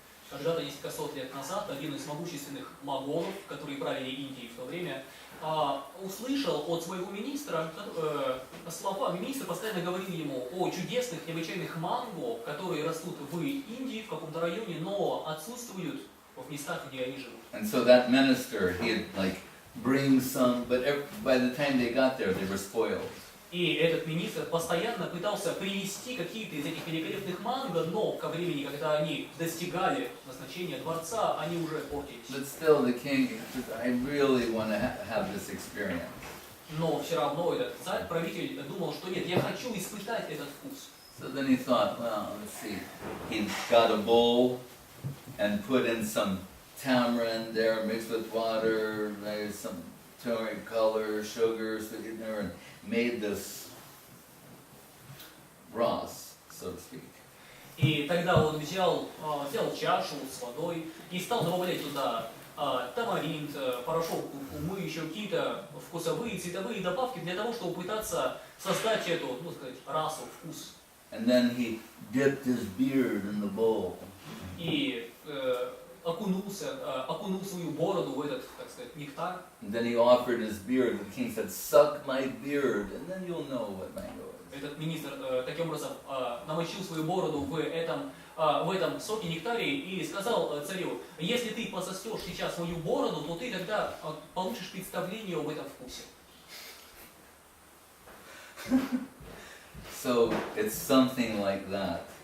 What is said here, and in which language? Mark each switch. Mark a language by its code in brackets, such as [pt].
[ru] Когда-то, несколько сот лет назад, один из могущественных моголов, которые правили Индией в то время, услышал от своего министра слова. Министр постоянно говорил ему о чудесных, необычайных манго, которые растут в Индии, в каком-то районе, но отсутствуют в местах, где они живут. [en] And so that minister, he'd like bring some, but by the time they got there, they were spoiled. [ru] И этот министр постоянно пытался привезти какие-то из этих великолепных манго, но ко времени, когда они достигали назначения дворца, они уже портились. [en] But still the king, I really want to have this experience. [ru] Но все равно этот царь, правитель, думал, что нет, я хочу испытать этот вкус. [en] So then he thought, well, let's see. He got a bowl and put in some tamarind there mixed with water, there's some turmeric color, sugar, sweetener, and made this ras, so to speak. [ru] И тогда он взял чашу с водой и стал добавлять туда тамаринт, порошок куркумы, еще какие-то вкусовые, цветовые добавки для того, чтобы пытаться создать эту, ну сказать, расу, вкус. [en] And then he dipped his beard in the bowl. [ru] И окунул свою бороду в этот, так сказать, нектар. [en] And then he offered his beard. The king said, "Suck my beard, and then you'll know what mango is." [ru] Этот министр таким образом намочил свою бороду в этом соке нектаре и сказал царю: если ты пососешь сейчас мою бороду, то ты тогда получишь представление об этом вкусе. [en] So it's something like that.